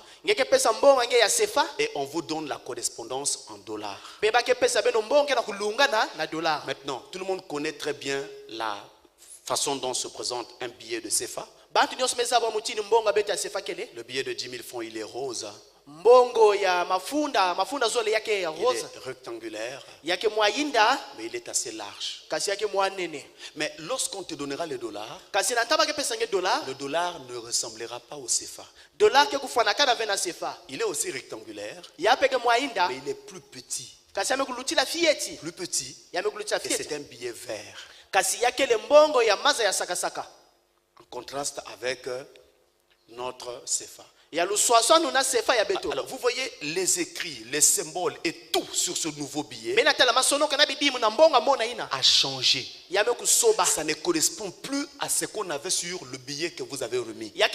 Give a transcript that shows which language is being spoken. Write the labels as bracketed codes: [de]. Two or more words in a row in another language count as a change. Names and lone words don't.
[fr] Et on vous donne la correspondance en dollars. Maintenant, tout le monde connaît très bien la façon dont se présente un billet de CFA. Le billet de 10 000 francs, il est rose. [ktu] Mbongo ya mafunda zole yake ya rose. [fr] Il est rectangulaire. [ktu] Yake mwayinda. [fr] Mais il est assez large. [ktu] Kasi yake mwanene. [fr] Mais lorsqu'on te donnera le dollar, [ktu] kasi nantaba ke pesa nge dollar, [fr] le dollar ne ressemblera pas au CFA. [ktu] Dollar ke kufanaka na vena CFA. [fr] Il est aussi rectangulaire. [ktu] Yape ke mwayinda. [fr] Mais il est plus petit. [ktu] Kasi amekuluchila fieti. [fr] Plus petit. [ktu] Yamekuluchila [fr] fieti. Et c'est un billet vert. [ktu] Kasi yake le mbongo ya maza ya sakasaka. [fr] En contraste avec notre CFA. Alors vous voyez les écrits, les symboles et tout sur ce nouveau billet a changé. Ça ne correspond plus à ce qu'on avait sur le billet que vous avez remis.